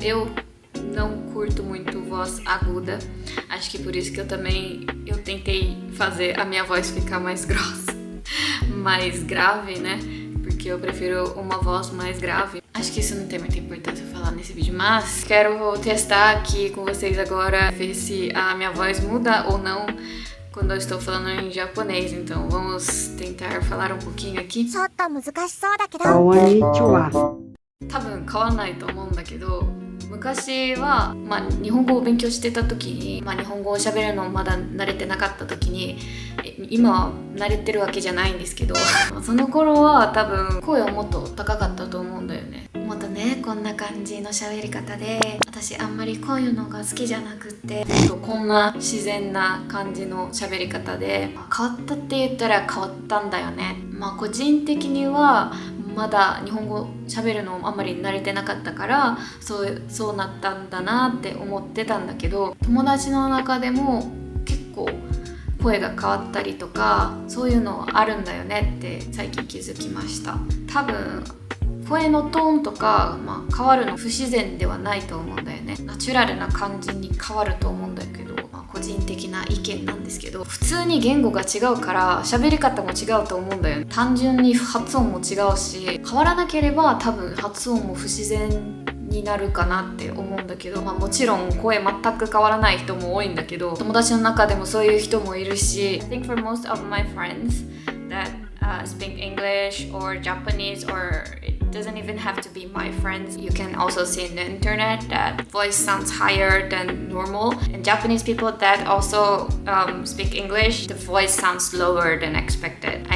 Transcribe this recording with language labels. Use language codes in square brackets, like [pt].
[pt] Eu não curto muito voz aguda. Acho que por isso que eu tentei fazer a minha voz ficar mais grossa, mais grave, né? Porque eu prefiro uma voz mais grave. Acho que isso não tem muita importância falar nesse vídeo, mas quero testar aqui com vocês agora, ver se a minha voz muda ou não quando eu estou falando em japonês. Então vamos tentar falar um pouquinho aqui. [ja] ちょっと難しそうだけど。こんにちは。多分変わんないと思うんだけど、昔は、日本語を勉強してた時に、日本語を喋るのまだ慣れてなかった時に、今は慣れてるわけじゃないんですけどその頃は多分声はもっと高かったと思うんだよね。もっとね、こんな感じの喋り方で、私あんまりこういうのが好きじゃなくって、こんな自然な感じの喋り方で変わったって言ったら変わったんだよね。個人的にはまだ日本語喋るのあんまり慣れてなかったからそうなったんだなって思ってたんだけど、友達の中でも結構声が変わったりとかそういうのあるんだよねって最近気づきました。多分声のトーンとか、変わるの不自然ではないと思うんだよね。ナチュラルな感じに変わると思うんだけど、個人的な意見なんですけど、普通に言語が違うから喋り方も違うと思うんだよね。単純に発音も違うし、変わらなければ多分発音も不自然になるかなって思うんだけど、もちろん声全く変わらない人も多いんだけど、友達の中でもそういう人もいるし、 [en] I think for most of my friends that speak English or Japanese, or it doesn't even have to be my friends, you can also see in the internet that voice sounds higher than normal, and Japanese people that also speak English, the voice sounds lower than expected.